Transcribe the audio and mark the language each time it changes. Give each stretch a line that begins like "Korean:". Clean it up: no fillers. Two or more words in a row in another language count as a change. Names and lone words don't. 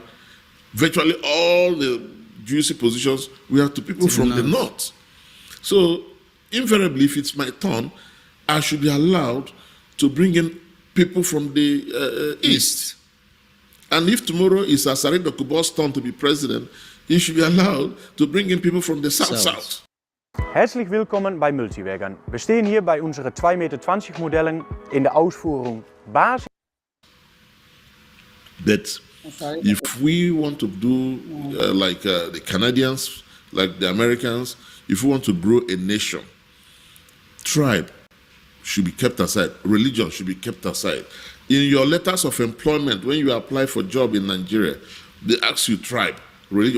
English: Virtually all the juicy positions were to people from the North. So invariably, if it's my turn, I should be allowed to bring in people from the East. And if tomorrow is Asari Dokubo's turn to be president, he should be allowed to bring in people from the South.
German: Herzlich willkommen bei Multiwagon.
Dutch: We stehen hier bij onze 2,20 meter modellen in de uitvoering basis.
English: But if we want to do like the Canadians, like the Americans, if we want to grow a nation, tribe should be kept aside. Religion should be kept aside. In your letters of employment, when you apply for a job in Nigeria, they ask you tribe, religion.